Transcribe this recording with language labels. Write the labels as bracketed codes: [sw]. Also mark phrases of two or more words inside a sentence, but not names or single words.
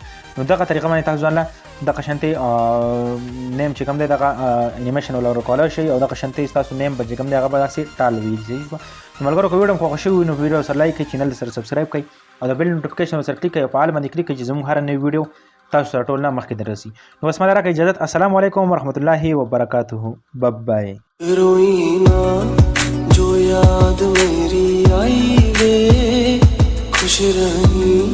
[ps] نو دغه طریقه باندې تاسو ځان له دغه شانتې نیم چې کوم دی دغه انیمیشن ولا ورکولی شئ او دغه شانتې ستاسو نیم به چې کوم دی هغه به داسې ټال وي. صحیح شوه نو ملګرو که ویډیو هم خوښه شوي وي نو ویډیو سره لایک کړئ چینل سره سبسکرایب کړئ او د [en] bell notification [ps] سره کلیک کړئ او په آل باندې کلیک کړئ چې زموږ هره نوې ویډیو تاسو سره ټول نه مخکې دررسي. نو بس ما دا راکړئ اجازت. [ar] السلام علیکم ورحمۃ اللہ وبرکاتہ. بای [sd] روینا جو یاد میری آئی وے خوش رہی